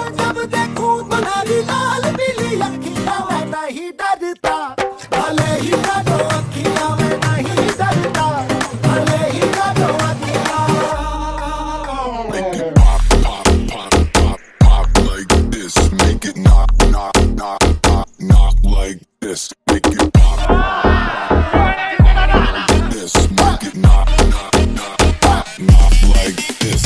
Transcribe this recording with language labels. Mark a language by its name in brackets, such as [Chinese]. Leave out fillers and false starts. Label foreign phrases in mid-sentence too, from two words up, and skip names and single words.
[Hindi] जब देखो बनारी लाल पीली अखियाँ, मैं नहीं डरता भले ही काटो अखियाँ, मैं नहीं डरता भले ही काटो अखियाँ. [English] Make it pop, pop, pop, pop, pop like this. Make it knock, knock, knock, knock, knock like this. Make it pop. This make it knock, knock, knock, knock, knock like this.